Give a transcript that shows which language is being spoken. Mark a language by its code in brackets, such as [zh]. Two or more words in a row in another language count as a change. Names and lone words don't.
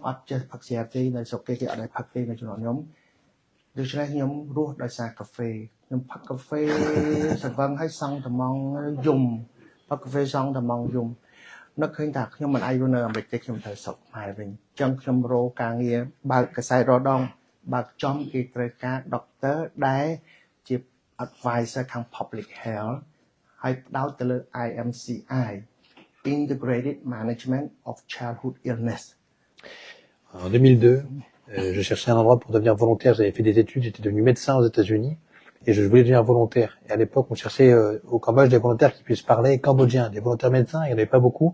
[km] អត់ចេះផឹកស្រាទេនៅស្រុកគេអត់ដែរផឹកទេនៅជំនាន់ខ្ញុំដូច្នេះខ្ញុំរស់ដោយសារកាហ្វេខ្ញុំផឹកកាហ្វេសង្វឹងហើយសង់ត្មងយំផឹកកាហ្វេសង់ត្មងយំនឹកឃើញថាខ្ញុំមិនអាចរស់នៅអាមេរិកទេខ្ញុំត្រូវស្រុកខ្មែរវិញអញ្ចឹងខ្ញុំរកការងារបើកកាសែតរដងបើកចំគេត្រូវការ doctor ដែលជា advisor ខាង [en] public health [km] ហើយផ្ដោតទៅលើ [en] IMCI Integrated Management of Childhood Illness. [fr] En 2002, je cherchais un endroit pour devenir volontaire. J'avais fait des études, j'étais devenu médecin aux États-Unis et je voulais devenir volontaire. Et à l'époque, on cherchait au Cambodge des volontaires qui puissent parler cambodgien, des volontaires médecins. Il n'y en avait pas beaucoup.